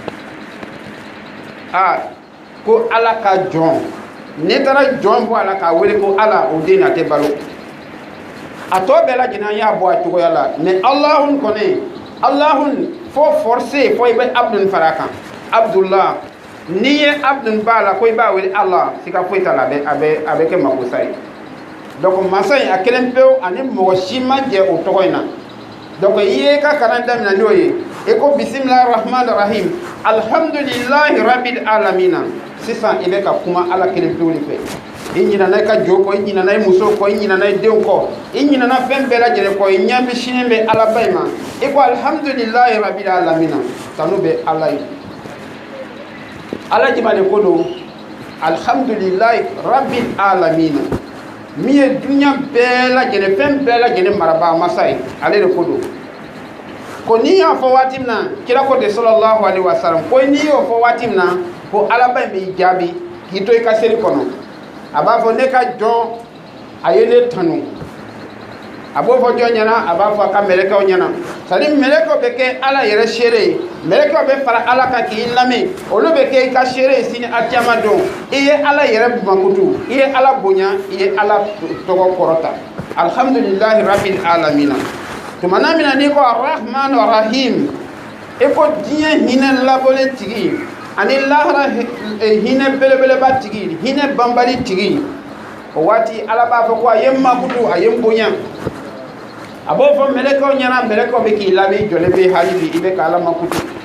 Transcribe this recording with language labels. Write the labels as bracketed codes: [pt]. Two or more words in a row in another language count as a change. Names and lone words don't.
[bm] ko ala ka jɔn ne taara jɔn bɔ a la k'a wele ko ala o den na tɛ balo a tɔ bɛɛ lajɛlen an y'a bɔ a cogoya la mais Allahun kɔni Allahun fo forcer fo i bɛ Abdul fara kan Abdullah n'i ye Abdul b'a la ko i b'a wele Allah siga foyi t'a la a bɛ kɛ makosa ye donc masa in a kelen pewu ani mɔgɔ si ma jɛ o tɔgɔ in na donc i ye ka kalan daminɛ n'o ye i ko [ar] بسم الله الرحمن الرحيم الحمد لله رب العالمين [bm] sisan i bɛ ka kuma ala kelen pewu de fɛ i ɲinana i ka jo kɔ i ɲinana i muso kɔ i ɲinana i denw kɔ i ɲinana fɛn bɛɛ lajɛlen kɔ i ɲɛ bɛ sini bɛ ala ba in ma i ko [ar] الحمد لله رب [bm] alamina tanu bɛ ala ye ala jama de ko don [ar] الحمد لله رب العالمين [bm] min ye dunuya bɛɛ lajɛlen fɛn bɛɛ lajɛlen marabaa masa ye ale de ko don ko n'i y'a fɔ waati min na kira ko de [ar] صلى الله عليه وسلم [bm] ko n'i y'o fɔ waati min na ko ala ba in b'i jaabi k'i to i ka seli kɔnɔ a b'a fɔ ne ka jɔn a ye ne tanu a b'o fɔ jɔn ɲɛna a b'a fɔ a ka mɛlɛkɛw ɲɛna [fr] c'est à dire [bm] mɛlɛkɛw bɛ kɛ ala yɛrɛ seere ye mɛlɛkɛw bɛ fara ala kan k'i lamɛn olu bɛ kɛ i ka seere ye sini alkiyama don i ye ala yɛrɛ mankutu i ye ala bonya i ye ala tɔgɔ kɔrɔta [ar] الحمد لله رب العالمين [bm] tumana min na n'i ko [ar] الرحمن رحيم [bm] i ko diɲɛ hinɛ labɔlen tigi ani lahara hinɛ belebeleba tigi hinɛ banbali tigi o waati ala b'a fɔ ko a ye makutu a ye bonya a b'o fɔ mɛlɛkɛw ɲɛna mɛlɛkɛw bɛ k'i lamɛn jɔlen bɛ hali bi i bɛ ka ala makutu